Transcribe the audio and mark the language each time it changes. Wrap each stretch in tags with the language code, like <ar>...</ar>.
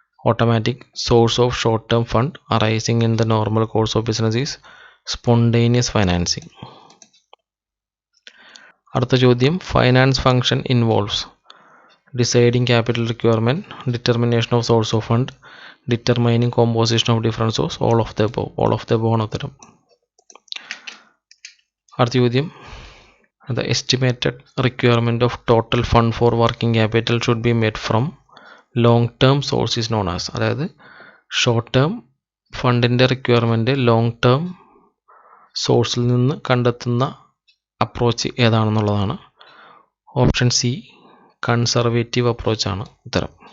<en>Automatic source of short term fund arising in the normal course of business is spontaneous financing.</en> <ml>അടുത്ത ചോദ്യം,</ml> <en>finance function involves deciding capital requirement, determination of source of fund, determining composition of difference source, all of the above</en> <ml>ആണ് ഉത്തരം. അടുത്ത ചോദ്യം,</ml> <en>the estimated requirement of total fund for working capital should be made from long term source is known as.</en> <ml>അതായത് short term ഫണ്ടിൻ്റെ requirement long term സോഴ്സിൽ നിന്ന് കണ്ടെത്തുന്ന approach ഏതാണെന്നുള്ളതാണ്. Option C conservative അപ്രോച്ചാണ് ഉത്തരം.</ml>